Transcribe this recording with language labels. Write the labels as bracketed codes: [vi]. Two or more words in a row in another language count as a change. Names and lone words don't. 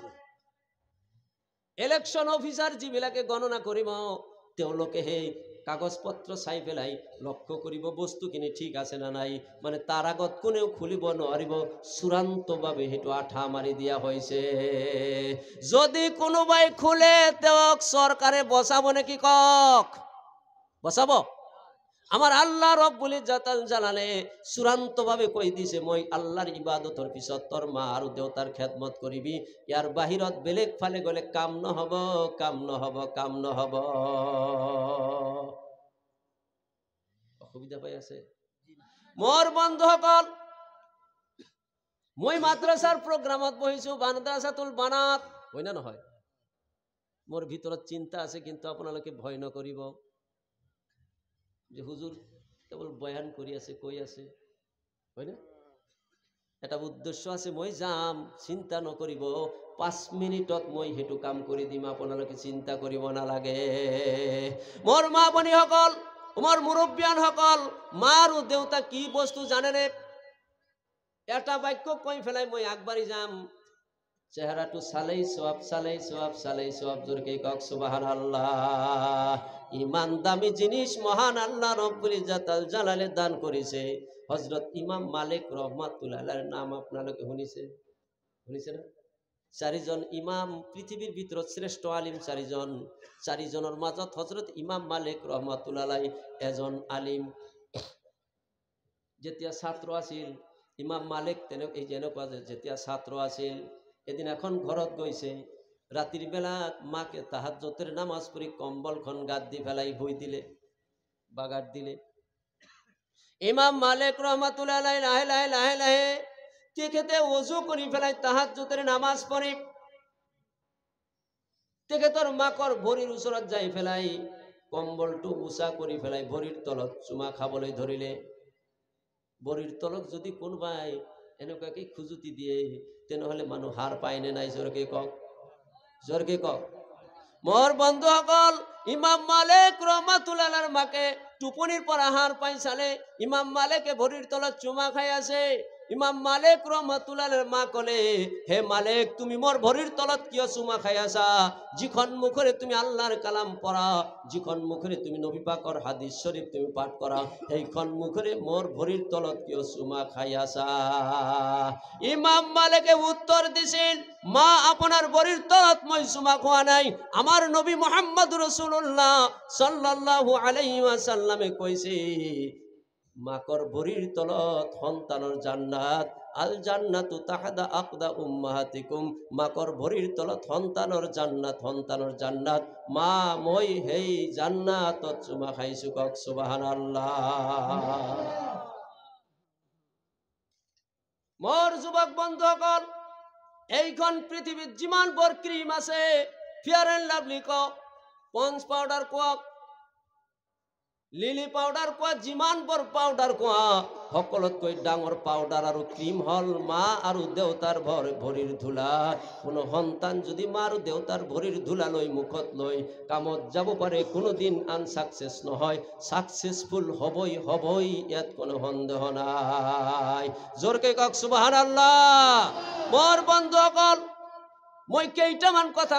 [as] ইলেকশন অফিসার যিবিলাকে গণনা কৰিব তেওঁলোকে সেই কাগজ পত্ৰ চাই পেলাই লক্ষ্য কৰিব বস্তুখিনি ঠিক আছে না নাই মানে তাৰ আগত কোনেও খুলিব নোৱাৰিব চূড়ান্তভাৱে হেতু আঠা মাৰি দিয়া হৈছে যদি কোনোবাই খুলে তেওঁক চৰকাৰে বচাব নেকি কক বচাব আমার আল্লাহ রব্বুল ইজ্জতুল জালালে চূড়ান্তভাৱে কৈ দিছে মই আল্লাহৰ ইবাদতৰ পিছত তোৰ মা আৰু দেউতাৰ খেদমত কৰিবি ইয়াৰ বাহিৰত বেলেগ ফালে গলে কাম নহব কাম নহব কাম নহব অসুবিধা পাই আছে মোৰ বন্ধুসকল মই মাদ্ৰাছাৰ প্ৰগ্ৰামত বহিছো মাদ্ৰাছাতুল বানাত হয় না নহয় মোৰ ভিতৰত চিন্তা আছে কিন্তু আপোনালোকে ভয় নকৰিব যে হুজুর কেবল বয়ান কৰি আছে কৈ আছে হয় না এটা উদ্দেশ্য আছে মই যাম চিন্তা নকৰিব 5 মিনিটত মই হেতু কাম কৰি দিম আপোনালোকে চিন্তা কৰিব নালাগে মোৰ মা বনি সকল মোৰ মুৰব্বিয়ান সকল মা আৰু দেউতা কি বস্তু জানেনে এটা বাক্য কৈ ফেলাই মই আগবাঢ়ি যাম চেহাৰাটো চালেই সওয়াব চালেই সওয়াব চালেই সওয়াব জোৰকে কক সুবহানাল্লাহ ইমান দামি জিনিস মহান আল্লাহ রব্বুল ইজ্জতুল জালালে দান করেছে হযরত ইমাম মালিক [ar] رحمة الله عليه [as] নাম আপনারা শুনিছে শুনিছে না চাৰিজন ইমাম পৃথিবীৰ ভিতৰত শ্ৰেষ্ঠ আলিম চাৰিজনৰ মাজত হযরত ইমাম মালিক [ar] رحمة الله عليه [as] এজন আলিম যেতিয়া ছাত্র আছিল ইমাম মালিক এই যেনেকুৱা যেতিয়া ছাত্র আছিল এদিন এখন ঘৰত গৈছে রাতের বেলা মাকে তাহাজ্জুদের নামাজ পড়ি কম্বলখন গাদ দি ফেলাই বই দিলে বাগার দিলে ইমাম মালিক [ar] رحمة الله عليه [as] লাহে লাহে লাহে লাহে তেখেতে ওযু করি ফেলাই তাহাজ্জুদের নামাজ পড়ি তেখেতৰ মাকৰ ভৰিৰ ওচৰত যাই ফেলাই কম্বলটো উচা কৰি ফেলাই ভৰিৰ তলত চুমা খাবলৈ ধৰিলে ভৰিৰ তলত যদি কোনোবাই এনেকুৱাকৈ খুজুতি দিয়ে তেনেহলে মানুহ হার পায় নে নাই জোৰকে কক জোরকে কক মোর বন্ধুসকল ইমাম মালিক [ar] رحمة الله عليه [as] মাকে টুপনির পর আহার পাই চালে ইমাম মালিকে ভরির তলত চুমা খাই আছে ইমাম মালিক [ar] رحمة الله عليه [as] মা কলে হে মালিক তুমি মোর ভরির তলত কিয় চুমা খাই আছা যিখন মুখরে তুমি আল্লাহর কালাম পড়া যিখন মুখরে তুমি নবী পাকৰ হাদিস শরীফ তুমি পাঠ করা সেইখন মুখরে মোর ভরির তলত কিয় চুমা খাই আছা ইমাম মালিকে উত্তর দিছিল মা আপনার ভরির তলত মই চুমা খোৱা নাই আমার নবী মুহাম্মদ রাসূলুল্লাহ [ar] صلى الله عليه وسلم [as] কইছে মাকৰ ভৰিৰ তলত সন্তানৰ জান্নাত [ar] الجنة تحت أقدام أمهاتكم [as] মাকৰ ভৰিৰ তলত সন্তানৰ জান্নাত মা মই হেই জান্নাতত চুমা খাইছো কক সুবহানাল্লাহ মোর যুবক বন্ধুসকল এইখন পৃথিবীত যিমান বৰ ক্ৰীম আছে ফেয়ার এন্ড লাভলি কক পন্স পাউডার কক লিলি পাউডার কোৱা যিমান বৰ পাউডার কোৱা সকলোতকৈ ডাঙৰ পাউডার আৰু ক্ৰীম হল মা আৰু দেউতাৰ ভৰিৰ ধুলা কোনো সন্তান যদি মা আৰু দেউতাৰ ভৰিৰ ধুলা লৈ মুখত লৈ কামত যাব পাৰে কোনোদিন আনসাকসেস নহয় সাকসেসফুল হবই ইয়াত কোনো সন্দেহ নাই জোৰকে কক সুবহানাল্লাহ মোৰ বন্ধুসকল মই কেইটামান কথা